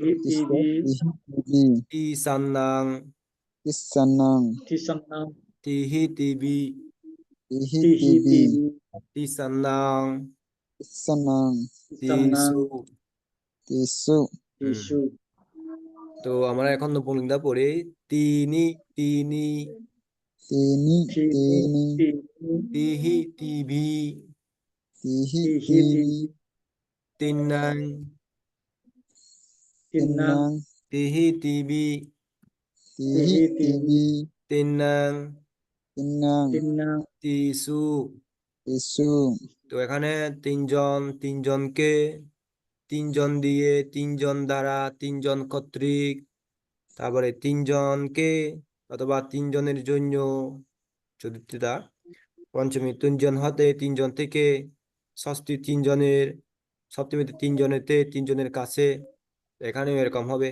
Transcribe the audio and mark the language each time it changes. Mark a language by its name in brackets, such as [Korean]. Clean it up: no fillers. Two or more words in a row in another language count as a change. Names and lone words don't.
[Sanskrit] tihi, tibi, Tibi. tisanang, Tisanang. tisanang, tihi, tibi, Tihi. tihi, Tibi. tibi, tisanang, Tisanang. tisanang, tisu, Tisu. tisu, [Bangla] তো আমরা এখন নপুংলিঙ্গটা পড়ি [Sanskrit] তিনি, তিনি, Tini. tini, Tini. tini, tihi, tibi, Tihi. tihi, Tibi. tibi, tinang, tinang, Tinang. tihi, tibi, Tihi. tihi, tibi, Tibi. tinang, Tinang. tinang, tisu। Tisu. [Bangla] তো এখানে তিনজন, তিনজনকে, তিনজন দিয়ে, তিনজন দ্বারা, তিনজন কর্তৃক, তারপরে তিনজনকে অথবা তিনজনের জন্য, চতুর্থীটা পঞ্চমী তিনজন হতে, তিনজন থেকে, ষষ্ঠী তিনজনের, সপ্তমীতে তিনজনেতে, তিনজনের কাছে, এখানেও এরকম হবে।